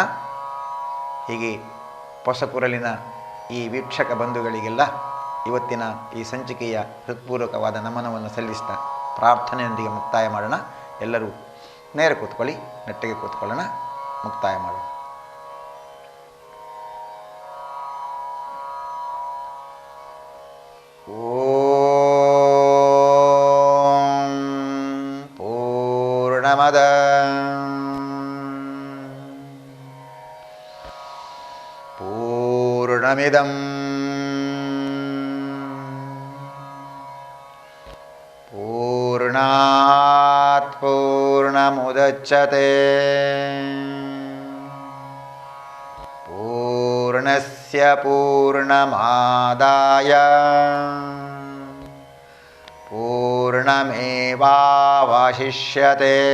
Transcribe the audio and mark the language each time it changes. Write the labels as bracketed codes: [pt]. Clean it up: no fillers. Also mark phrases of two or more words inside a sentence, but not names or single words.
[kn] ಹೀಗೆ ಹೊಸಕುರಲಿನ ಈ ವೀಕ್ಷಕ ಬಂಧುಗಳಿಗೆಲ್ಲ ಇವತ್ತಿನ ಈ ಸಂಚಿಕೆಯ ಹೃತ್ಪೂರ್ವಕವಾದ ನಮನವನ್ನು ಸಲ್ಲಿಸ್ತಾ ಪ್ರಾರ್ಥನೆಯೊಂದಿಗೆ ಮುಕ್ತಾಯ ಮಾಡೋಣ. ಎಲ್ಲರೂ ನೇರ ಕೂತ್ಕೊಳ್ಳಿ, ನೆಟ್ಟಗೆ ಕೂತ್ಕೊಳ್ಳೋಣ, ಮುಕ್ತಾಯ ಮಾಡೋಣ. [sa] ಓಂ ಪೂರ್ಣಮದ ಪೂರ್ಣಮಿದಂ ಪೂರ್ಣಾತ್ ಪೂರ್ಣಮುದಚ್ಯತೆ ಪೂರ್ಣಸ್ಯ ಪೂರ್ಣಮಾದಾಯ ಪೂರ್ಣಮೇವಾವಶಿಷ್ಯತೆ.